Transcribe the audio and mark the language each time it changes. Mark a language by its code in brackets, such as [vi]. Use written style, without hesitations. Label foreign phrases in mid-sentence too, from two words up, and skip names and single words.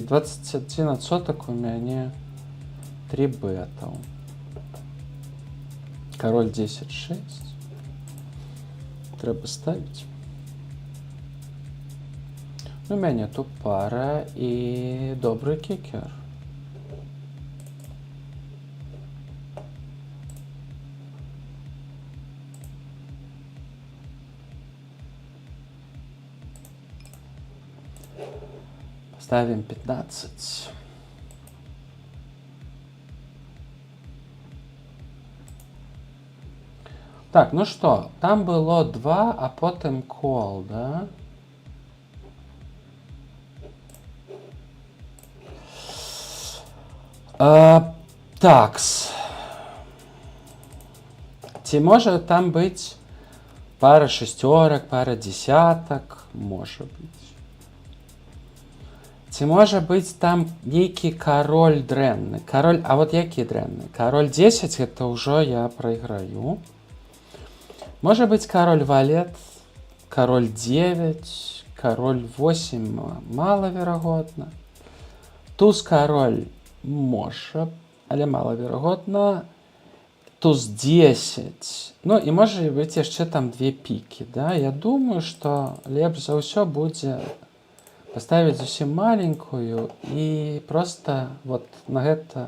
[be] 21% у мяне 3 бетаў. Король 10-6. Трэба ставіць. У мяне тут пара і добры кікер. [ru] Ставим 15. Так, ну что, там было 2, а потом кол, да? Такс. [be] Ці може там быць пара шестерок, пара десяток? Може быць. Ці можа быць там нейкі король дрэнны? Король, а вот які дрэнны? Король 10, это ўжо я прайграю. Можа быць король валет, король 9, король 8 малаверагодна. Туз король можа, але малаверагодна. Туз 10. Ну і можа быць яшчэ там 2 пікі, да? Я думаю, што лепш за ўсё будзе поставить зусім маленькую і просто вот на гэта...